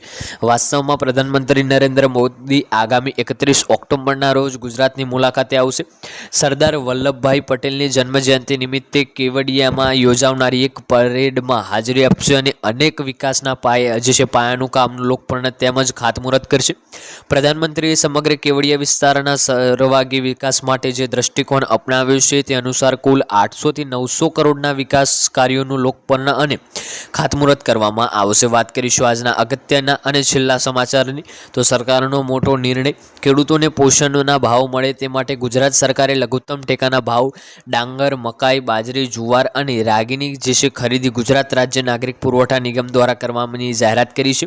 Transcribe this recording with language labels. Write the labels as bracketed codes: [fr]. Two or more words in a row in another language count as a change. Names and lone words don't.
[gu] વાસ્તવમાં પ્રધાનમંત્રી નરેન્દ્ર મોદી આગામી 31 ઓક્ટોબરના રોજ ગુજરાતની મુલાકાત આવશે। સરદાર વલ્લભભાઈ પટેલની જન્મજયંતિ નિમિત્તે કેવડિયામાં યોજાનારી એક પરેડમાં હાજરી આપશે અને અનેક વિકાસના પાયાનું કામનું લોકાર્પણ તેમજ ખાતમુહૂર્ત કરશે। પ્રધાનમંત્રીએ સમગ્ર કેવડિયા વિસ્તારના સર્વાંગી વિકાસ માટે જે દૃષ્ટિકોણ અપનાવ્યો છે તે અનુસાર કુલ 800 થી 900 કરોડના વિકાસ કાર્યોનું લોકાર્પણ અને ખાતમુહૂર્ત કરવામાં આવશે। વાત કરીશું આજના અગત્યના અને છેલ્લા સમાચારની, તો સરકારનો મોટો નિર્ણય, ખેડૂતોને પોષણના ભાવ મળે તે માટે ગુજરાત સરકારે લઘુત્તમ ટેકાના ભાવ ડાંગર, મકાઈ, બાજરી, જુવાર અને રાગીની જે છે ખરીદી ગુજરાત રાજ્ય નાગરિક પુરવઠા નિગમ દ્વારા કરવાની જાહેરાત કરી છે।